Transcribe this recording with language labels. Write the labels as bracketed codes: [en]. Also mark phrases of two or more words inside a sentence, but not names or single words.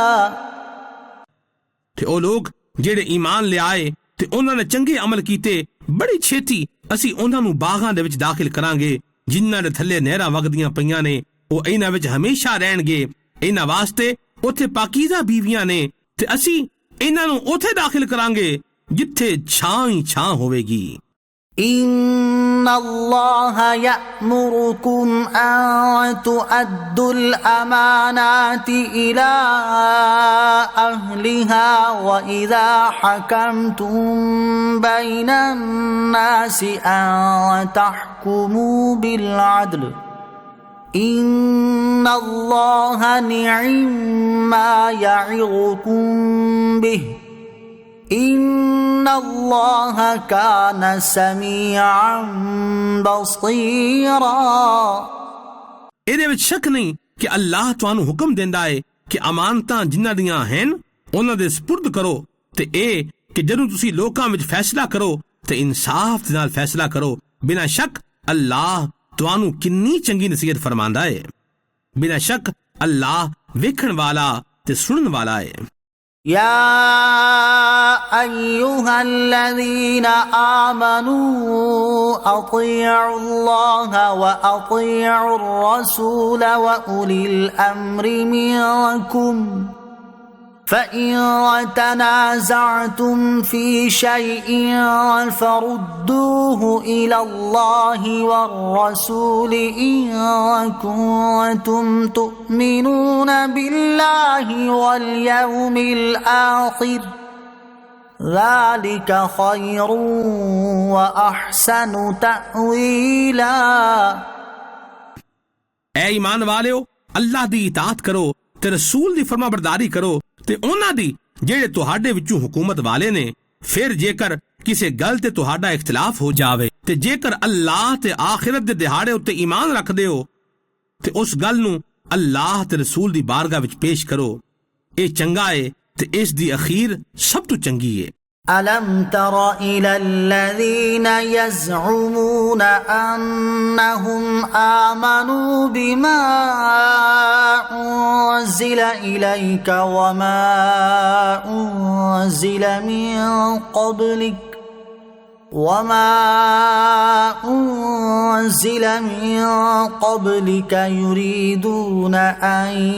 [pa] ਤੇ ਉਹ ਲੋਕ ਜਿਹੜੇ ਈਮਾਨ ਲਿਆਏ ਤੇ ਉਹਨਾਂ ਨੇ ਚੰਗੇ ਅਮਲ ਕੀਤੇ ਬੜੀ ਛੇਤੀ ਅਸੀਂ ਉਹਨਾਂ ਨੂੰ ਬਾਗਾਂ ਦੇ ਵਿੱਚ ਦਾਖਲ ਕਰਾਂਗੇ ਜਿਨ੍ਹਾਂ ਦੇ ਥੱਲੇ ਨਹਿਰਾਂ ਵਗਦੀਆਂ ਪਈਆਂ ਨੇ। ਉਹ ਇਹਨਾਂ ਵਿੱਚ ਹਮੇਸ਼ਾ ਰਹਿਣਗੇ। ਇਹਨਾਂ ਵਾਸਤੇ ਉੱਥੇ ਪਾਕੀਜ਼ਾ ਬੀਵੀਆਂ ਨੇ ਤੇ ਅਸੀਂ ਇਹਨਾਂ ਨੂੰ ਉੱਥੇ ਦਾਖਲ ਕਰਾਂਗੇ ਜਿੱਥੇ ਛਾਂ ਹੀ ਛਾਂ ਹੋਵੇਗੀ। [ar] إن الله يأمركم أن تؤدوا الأمانات إلى أهلها وإذا حكمتم بين الناس أن تحكموا بالعدل إن الله نعما يعظكم به إن الله كان سميعا بصيرا۔ [pa] ਇਹਦੇ ਵਿੱਚ ਸ਼ੱਕ ਨਹੀਂ ਕਿ ਅੱਲਾਹ ਤੁਹਾਨੂੰ ਹੁਕਮ ਦਿੰਦਾ ਹੈ ਕਿ ਅਮਾਨਤਾਂ ਜਿਨ੍ਹਾਂ ਦੀਆਂ ਹਨ ਉਹਨਾਂ ਦੇ ਸਪੁਰਦ ਕਰੋ ਤੇ ਇਹ ਕਿ ਜਦੋਂ ਤੁਸੀਂ ਲੋਕਾਂ ਵਿੱਚ ਫੈਸਲਾ ਕਰੋ ਤੇ ਇਨਸਾਫ ਦੇ ਨਾਲ ਫੈਸਲਾ ਕਰੋ। ਬਿਨਾਂ ਸ਼ੱਕ ਅੱਲਾਹ ਤੁਹਾਨੂੰ ਕਿੰਨੀ ਚੰਗੀ ਨਸੀਹਤ ਫਰਮਾਂਦਾ ਹੈ। ਬਿਨਾਂ ਸ਼ੱਕ ਅੱਲਾਹ ਵੇਖਣ ਵਾਲਾ ਤੇ ਸੁਣਨ ਵਾਲਾ ਹੈ। [ar] يا أيها الذين آمنوا أطيعوا الله وأطيعوا الرسول وأولي الأمر منكم فإن تنازعتم في شيء فردوه إلى الله والرسول إن كنتم تؤمنون بالله واليوم الآخر ذلك خير وأحسن تأويلا۔ [pa] اے ایمان والو ਅੱਲਾਹ ਦੀ ਇਤਾਅਤ ਕਰੋ ਤੇ ਰਸੂਲ ਦੀ ਫਰਮਾਬਰਦਾਰੀ ਕਰੋ ਤੇ ਉਨ੍ਹਾਂ ਦੀ ਜਿਹੜੇ ਤੁਹਾਡੇ ਵਿੱਚੋਂ ਹਕੂਮਤ ਵਾਲੇ ਨੇ। ਫਿਰ ਜੇਕਰ ਕਿਸੇ ਗੱਲ ਤੇ ਤੁਹਾਡਾ ਇਖ਼ਤਿਲਾਫ਼ ਹੋ ਜਾਵੇ ਤੇ ਜੇਕਰ ਅੱਲਾਹ ਤੇ ਆਖ਼ਿਰਤ ਦੇ ਦਿਹਾੜੇ ਉੱਤੇ ਈਮਾਨ ਰੱਖਦੇ ਹੋ ਤੇ ਉਸ ਗੱਲ ਨੂੰ ਅੱਲਾਹ ਤੇ ਰਸੂਲ ਦੀ ਬਾਰਗਾਹ ਵਿੱਚ ਪੇਸ਼ ਕਰੋ। ਇਹ ਚੰਗਾ ਹੈ ਤੇ ਇਸ ਦੀ ਅਖ਼ੀਰ ਸਭ ਤੋਂ ਚੰਗੀ ਹੈ। [ar] ألم تر إلى الذين يزعمون أنهم آمنوا بما أنزل إليك وما أنزل من قبلك يريدون أن